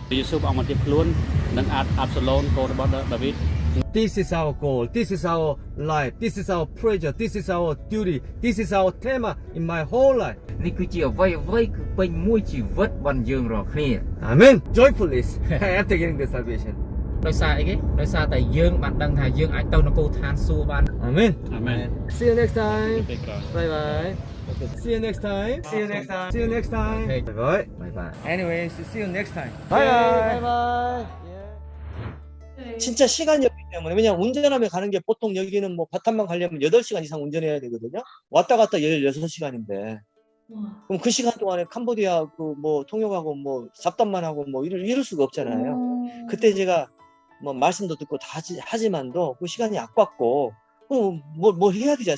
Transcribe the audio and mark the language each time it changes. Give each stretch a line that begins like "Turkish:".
Khmer: យេស៊ូវអង្គមកទៀតខ្លួននឹងអាប់សាឡូនកូនរបស់ដាវីត
English: This is our goal. This is our life. This is our pleasure. This is our duty. This is our theme in my whole life.
Khmer: នេះគឺជាអ្វីគឺពេញមួយជីវិតរបស់យើងរាល់គ្នា
English: Amen. Joyfully after getting the salvation.
Khmer: ដោយសារអីគេដោយសារតែយើងបានដឹងថាយើងអាចទៅនគរឋានសួគ៌បាន
English: Amen.
Khmer: អាមែន
English: See you next time.
Khmer: ពេលក្រោយ
English: Bye bye. See you next time. See you next time. See you next time. Okay. Bye bye. បាយបាយ Anyways, see you next time. Bye bye. Bye bye.
Korean: 진짜 시간이 때문에 왜냐면 운전하며 가는 게 보통 여기는 뭐 바탄만 가려면 8시간 이상 운전해야 되거든요. 왔다 갔다 16시간인데 그럼 그 시간 동안에 캄보디아 그 뭐 통역하고 뭐 잡담만 하고 뭐 이럴 수가 없잖아요. 그때 제가 뭐 말씀도 듣고 다 하지만도 그 시간이 아깝고 뭘 해야 되잖아요.